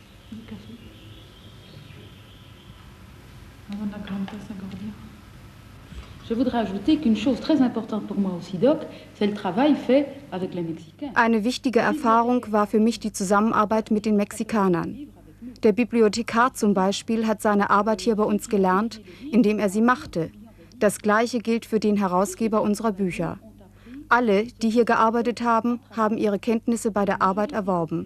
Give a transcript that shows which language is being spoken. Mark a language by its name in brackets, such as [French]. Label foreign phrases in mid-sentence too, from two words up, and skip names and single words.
[French] Je voudrais ajouter qu'une chose très importante pour moi au SIDOC, c'est le travail fait avec les Mexicains. [German] Eine wichtige Erfahrung war für mich die Zusammenarbeit mit den Mexikanern. Der Bibliothekar zum Beispiel hat seine Arbeit hier bei uns gelernt, indem er sie machte. Das Gleiche gilt für den Herausgeber unserer Bücher. Alle, die hier gearbeitet haben, haben ihre Kenntnisse bei der Arbeit erworben.